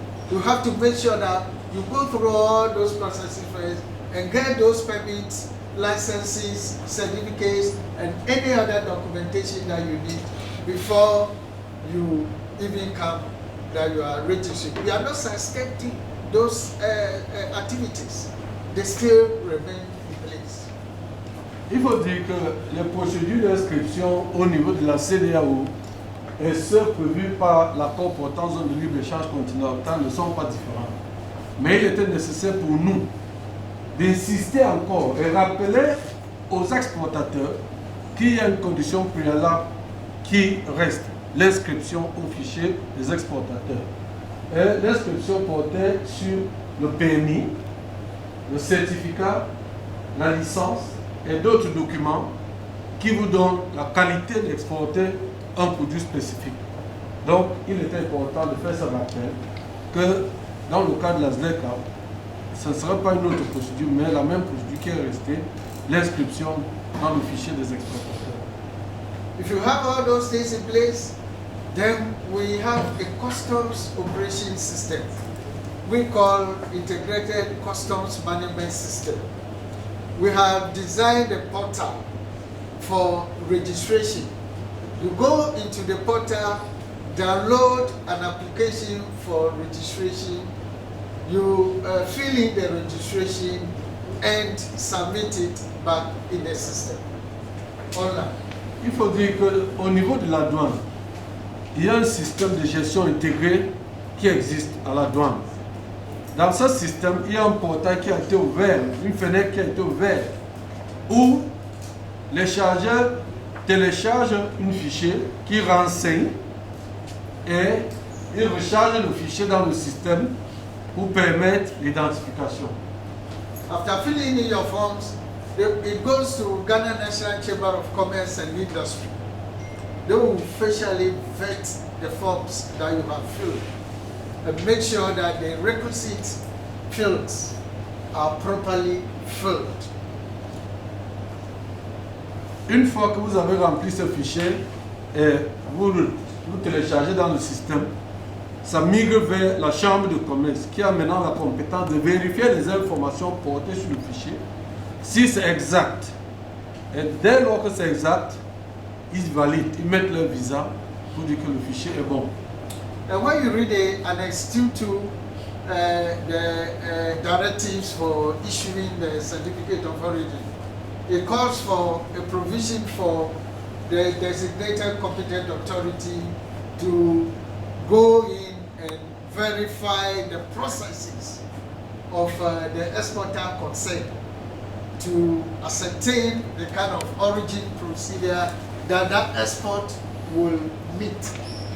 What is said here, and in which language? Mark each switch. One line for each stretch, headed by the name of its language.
English: You have to make sure that you go through all those processes first and get those permits, licenses, certificates, and any other documentation that you need before you even come that you are registering. We are not suspecting those activities. They still remain in place.
French: Il faut dire que les procédures d'inscription au niveau de la CEDEAO et ceux prévus par l'accord portant zone de libre-échange continentale ne sont pas différents. Mais il était nécessaire pour nous d'insister encore et rappeler aux exportateurs qu'il y a une condition préalable qui reste, l'inscription au fichier des exportateurs. Et l'inscription portait sur le permis, le certificat, la licence et d'autres documents qui vous donnent la qualité d'exporter un produit spécifique. Donc, il était important de faire ce rappel que dans le cas de la ZLECA, ce ne serait pas une autre procédure, mais la même procédure qui est restée, l'inscription dans le fichier des exportateurs.
English: If you have all those things in place, then we have a customs operation system we call integrated customs management system. We have designed a portal for registration. You go into the portal, download an application for registration, you fill in the registration and submit it back in the system online.
French: Il faut dire qu'au niveau de la douane, il y a un système de gestion intégré qui existe à la douane. Dans ce système, il y a un portail qui a été ouvert, une fenêtre qui a été ouverte, où les chargeurs téléchargent un fichier qui renseigne et ils rechargent le fichier dans le système pour permettre l'identification.
English: After filling in your forms, it goes to Ghana National Chamber of Commerce and Industry. They will facially vet the forms that you have filled and make sure that the requisite fields are properly filled.
French: Une fois que vous avez rempli ce fichier et vous le téléchargez dans le système, ça migre vers la chambre de commerce qui a maintenant la compétence de vérifier les informations portées sur le fichier, si c'est exact. Et dès lors que c'est exact, ils valident, ils mettent leur visa pour dire que le fichier est bon.
English: And when you read the Annex 2 to the directives for issuing the certificate of origin, it calls for a provision for the designated competent authority to go in and verify the processes of the exporter concerned to ascertain the kind of origin procedure that export will meet.